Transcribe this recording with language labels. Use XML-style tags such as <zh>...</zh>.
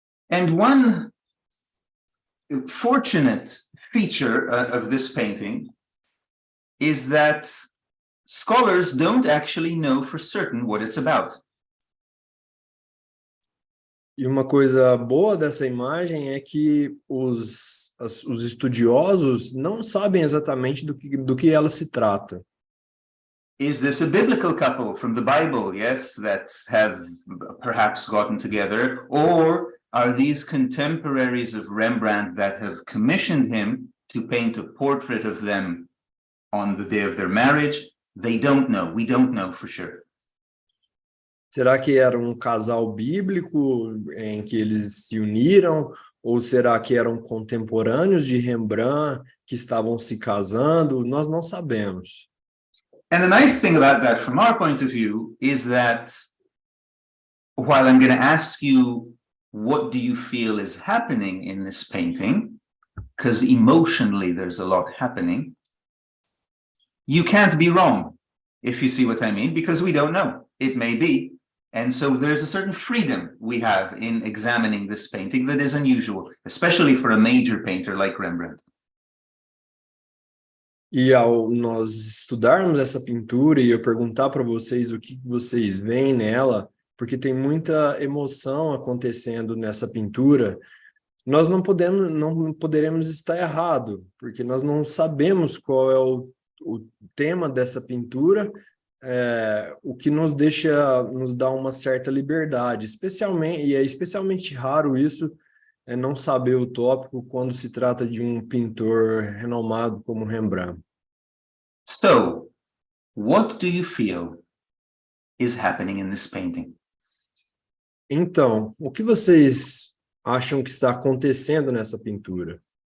<en>And one fortunate feature of this painting is that scholars don't actually know for certain what it's about.</en> <pt>E uma coisa boa dessa imagem é que os estudiosos não sabem exatamente do que ela se trata.</pt> <en>Is this a biblical couple from the Bible, yes, that have perhaps gotten together? Or are these contemporaries of Rembrandt that have commissioned him to paint a portrait of them on the day of their marriage? They don't know. We don't know for sure.</en> <pt>Será que era um casal bíblico em que eles se uniram? Ou será que eram contemporâneos de Rembrandt que estavam se casando? Nós não sabemos.</pt> <en>And the nice thing about that from our point of view is that while I'm going to ask you, what do you feel is happening in this painting? Because emotionally there's a lot happening. You can't be wrong, if you see what I mean, because we don't know. It may be. And so there's a certain freedom we have in examining this painting that is unusual, especially for a major painter like Rembrandt.</en> <pt>E ao nós estudarmos essa pintura e eu perguntar para vocês o que vocês veem nela, porque tem muita emoção acontecendo nessa pintura, nós não poderemos estar errado, porque nós não sabemos qual é o tema dessa pintura, o que nos dá uma certa liberdade, especialmente, e é especialmente raro isso é não saber o tópico quando se trata de um pintor renomado como Rembrandt.</pt> <en>So, what do you feel is happening in this painting?</en> <pt>Então, o que vocês acham que está acontecendo nessa pintura?</pt>